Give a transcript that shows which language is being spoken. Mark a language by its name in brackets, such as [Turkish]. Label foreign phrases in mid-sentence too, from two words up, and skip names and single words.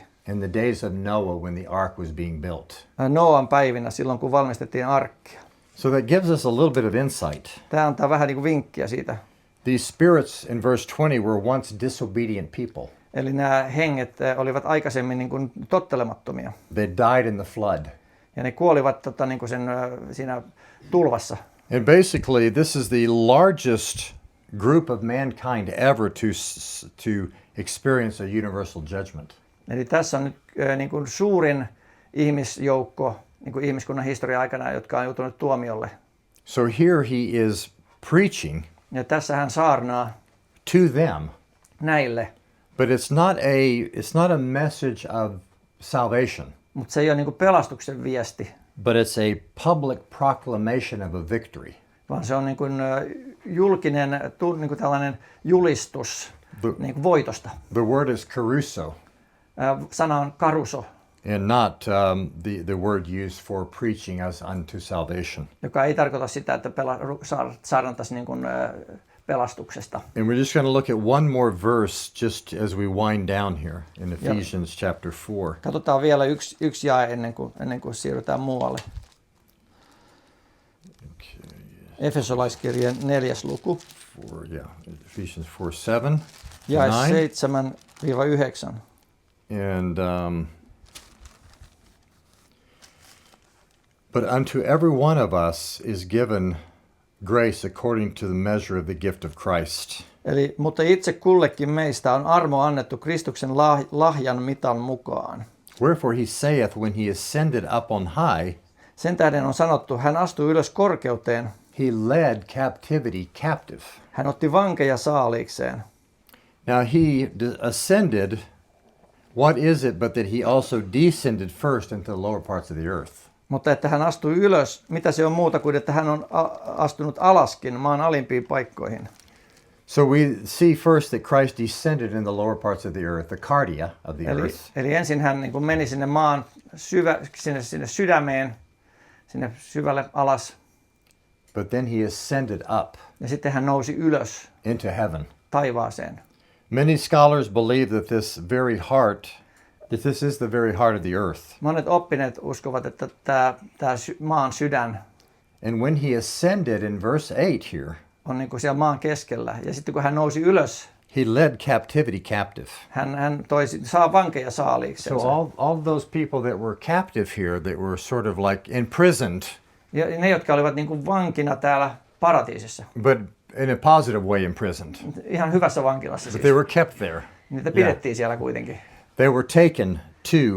[English] in the days of Noah when the ark was being built. [Finnish] Noan päivinä silloin, kun valmistettiin arkkia. [English] So that gives us a little bit of insight. [Finnish] Tämä antaa vähän niin kuin vinkkiä siitä. [English] These spirits in verse 20 were once disobedient people. [Finnish] Eli nämä henget olivat aikaisemmin niin kuin tottelemattomia. [English] They died in the flood. [Finnish] Ja ne kuolivat niin kuin siinä tulvassa. [English] And basically, this is the largest group of mankind ever to experience a universal judgment. [Finnish] Eli tässä on nyt niin kuin suurin ihmisjoukko niin kuin ihmiskunnan historian aikana, jotka on joutunut tuomiolle. [English] So here he is preaching [Finnish] Ja tässä hän saarnaa [English] to them, [Finnish] näille, [English] but it's not a message of salvation, [Finnish] mutta se ei ole niin kuin pelastuksen viesti, [English] but it's a public proclamation of a victory. [Finnish] vaan se on niin kuin julkinen niin kuin tällainen julistus niin kuin voitosta. [English] The word is caruso, [Finnish] Sana on karuso, [English] and not the word used for preaching as unto salvation. [Finnish] joka ei tarkoita sitä, että saarnattaisiin niin kuin pelastuksesta. [English] And we're just going to look at one more verse just as we wind down here in Ephesians chapter 4. [Finnish] Katsotaan vielä yksi jae ennen kuin siirrytään muualle. Efesolaiskirjeen 4. luku, [English] Ephesians 4:7, [Finnish] jae 9. 7-9. [English] And but unto every one of us is given grace according to the measure of the gift of Christ. [Finnish] Eli, mutta itse kullekin meistä on armo annettu Kristuksen lahjan mitan mukaan. [English] Wherefore he saith, when he ascended up on high, [Finnish] Sen tähden on sanottu, hän astui ylös korkeuteen, [English] he led captivity captive. [Finnish] hän otti vankeja saaliikseen. [English] Now he ascended, what is it but that he also descended first into the lower parts of the earth? [Finnish] Mutta että hän astui ylös, mitä se on muuta kuin, että hän on astunut alaskin maan alimpiin paikkoihin. [English] So we see first that Christ descended in the lower parts of the earth, the cardia of the earth. [Finnish] Eli ensin hän niin kuin meni sinne maan sinne sydämeen, sinne syvälle alas, [English] But then he ascended up [Finnish] ja sitten hän nousi ylös [English] into heaven. [Finnish] taivaaseen. [English] Many scholars believe that this is the very heart of the earth. [Finnish] Monet oppineet uskovat, että tämä maan sydän [English] And when he ascended in verse 8 here, [Finnish] on niin kuin siellä maan keskellä. Ja sitten kun hän nousi ylös, [English] he led captivity captive. [Finnish] hän saa vankeja saaliiksensa. [English] So all those people that were captive here, that were sort of like imprisoned, [Finnish] Ja ne, jotka olivat niin kuin vankina täällä paratiisissa. [English] but in a positive way imprisoned. [Finnish] Ihan hyvässä vankilassa [English] But [Finnish] siis. [English] they were kept there. [Finnish] Niitä pidettiin siellä kuitenkin. [English] They were taken to